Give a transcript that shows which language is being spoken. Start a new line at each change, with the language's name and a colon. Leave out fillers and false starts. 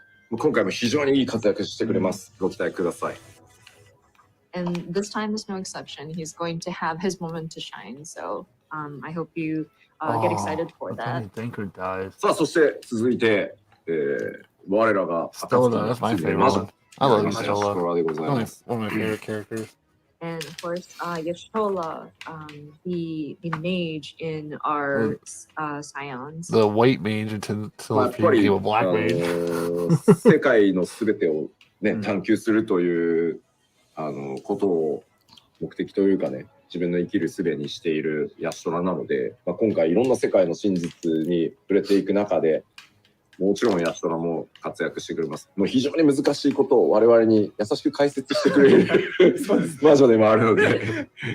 Japanese: 今回も非常にいい活躍してくれます。ご期待ください。
English: And this time is no exception. He's going to have his moment to shine. So I hope you get excited for that.
Japanese: さあ、そして続いて、我らが
English: Stola, that's my favorite one. I love
Japanese: Stola でございます。
English: One of my favorite characters. And of course, Yashola, the mage in our Scions. The white mage until he became a black mage.
Japanese: 世界のすべてをね、探求するということを目的というかね、自分の生きる術にしているヤシトラなので、今回いろんな世界の真実に触れていく中で、もちろんヤシトラも活躍してくれます。もう非常に難しいことを我々に優しく解説してくれる魔女でもあるので。